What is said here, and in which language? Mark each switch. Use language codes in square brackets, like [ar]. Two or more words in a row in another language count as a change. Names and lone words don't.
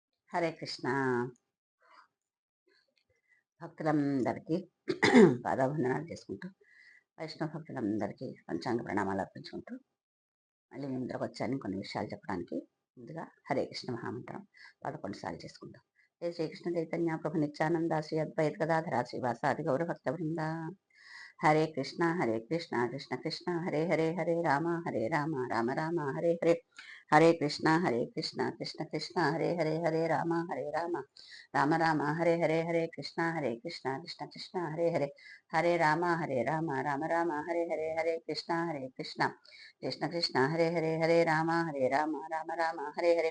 [te] హరే కృష్ణ భక్తులందరికీ పాదాభివందనాలు చేసుకుంటూ వైష్ణవ భక్తులందరికీ పంచాంగ ప్రణామాలు అర్పించుకుంటూ మళ్ళీ మీ ముందరకు వచ్చాను కొన్ని విషయాలు చెప్పడానికి. ముందుగా హరే కృష్ణ మహామంత్రం 11 సార్లు చేసుకుంటాం. జై శ్రీకృష్ణ చైతన్య ప్రభు నిత్యానంద శ్రీ అద్వైత గదాధర శ్రీవాసాది గౌర భక్త బృంద. హరే కృష్ణ కృష్ణ కృష్ణ హరే హరే హరే రామ రామ రామ హరే హరే. హరే కృష్ణ కృష్ణ కృష్ణ హరే హరే హరే రామ రామ రామ హరే హరే. హరే కృష్ణ కృష్ణ కృష్ణ హరే హరే హరే రామ రామ రామ హరే హరే. హరే కృష్ణ కృష్ణ కృష్ణ హరే హరే హరే రామ రామ రామ హరే హరే.